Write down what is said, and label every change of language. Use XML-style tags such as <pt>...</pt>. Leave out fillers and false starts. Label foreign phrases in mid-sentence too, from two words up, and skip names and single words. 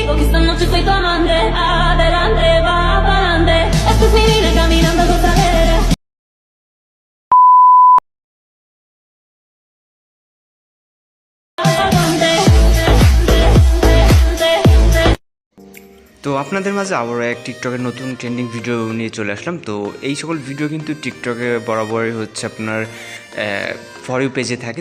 <es>digo que esta noche soy tu amante. Adelante, va pa'lante. Esta es mi vida caminando a gozadera.</es> <bn>তো আপনাদের মাঝে আবারও এক টিকটকের নতুন</bn> <en>trending video</en> <bn>নিয়ে চলে আসলাম। তো এই সকল ভিডিও কিন্তু টিকটকে বরাবরই হচ্ছে আপনার</bn> <en>For You</en> <bn>পেজে থাকে।</bn>